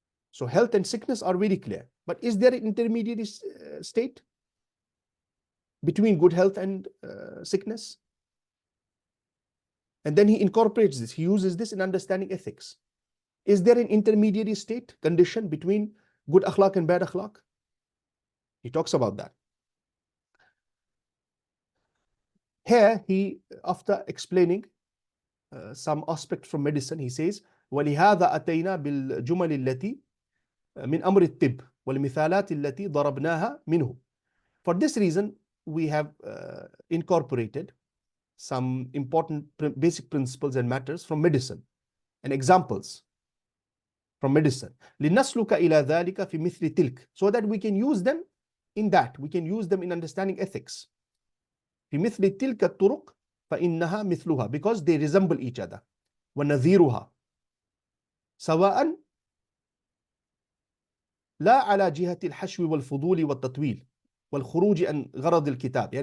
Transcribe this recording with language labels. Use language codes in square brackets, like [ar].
[en] So health and sickness are very clear, but is there an intermediary state between good health and sickness? And then he incorporates this, he uses this in understanding ethics. Is there an intermediary state, condition between good akhlaq and bad akhlaq? He talks about that. Here, he, after explaining some aspect from medicine, he says, [ar] وَلِهَذَا أَتَيْنَا بِالْجُمَلِ الَّتِي مِنْ أَمْرِ الطِّبِّ وَالْمِثَالَاتِ الَّتِي ضَرَبْنَاهَا مِنْهُ. [en] For this reason, we have incorporated some important basic principles and matters from medicine and examples from medicine. [ar] لِنَسْلُكَ إِلَى ذَلِكَ فِي مِثْلِ تِلْكَ. [en] So that we can use them in that. We can use them in understanding ethics. [ar] في مثل تلك الطرق فإنها مثلها, [en] because they resemble each other. [ar] ونذيرها سواء لا على جهة الحشو والفضول والتطويل والخروج عن غرض الكتاب.